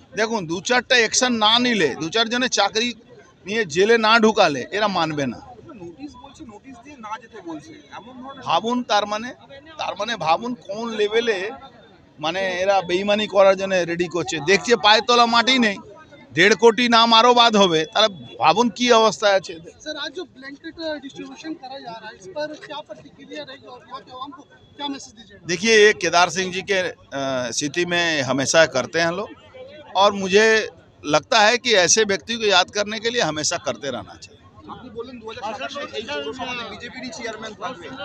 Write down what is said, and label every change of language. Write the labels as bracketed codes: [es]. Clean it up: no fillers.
[bn] দেখুন, 2-4টা অ্যাকশন না নিলে, 2-4 জনের চাকরি নিয়ে জেলে না ঢুকালে এরা মানবে না। নোটিশ বলছে, নোটিশ দিয়ে না যেতে বলছে, এমন ধরনের ভাবুন, তার মানে ভাবুন কোন লেভেলে মানে এরা বেইমানি করার জন্য রেডি করছে। দেখছে পায়ে তলা মাটি নেই, 1.5 কোটি নাম আরও বাদ হবে, তাহলে ভাবুন কি অবস্থায় আছে। [hi] सर, आज जो ब्लैंकेट डिस्ट्रीब्यूशन करा जा रहा है, इस पर क्या प्रतिक्रिया रहेगी और यहाँ के आवाम को क्या मैसेज दीजिएगा? देखिए, ये केदार सिंह जी के स्थिति में हमेशा करते हैं लोग, और मुझे लगता है कि ऐसे व्यक्ति को याद करने के लिए हमेशा करते रहना चाहिए। [bn] আপনি বললেন 2027 এই পৌরসভাতে বিজেপিরই চেয়ারম্যান থাকবে।